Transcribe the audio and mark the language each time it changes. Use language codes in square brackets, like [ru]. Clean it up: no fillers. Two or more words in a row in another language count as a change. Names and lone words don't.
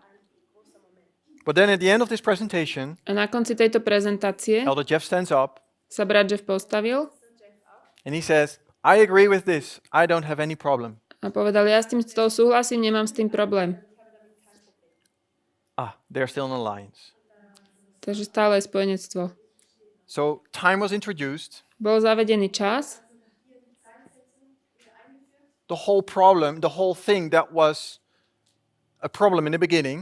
[en] But then at the end of this presentation, [sk] A na konci tejto prezentácie [en] Elder Jeff stands up [sk] sa brat Jeff postavil [en] and he says, I agree with this. I don't have any problem. [sk] a povedal, ja s tým súhlasím, nemám s tým problém. [en] They're still in alliance. [sk] Takže stále je spojenectvo. [en] So time was introduced. [sk] Bol zavedený čas. [en] The whole thing that was a problem in the beginning,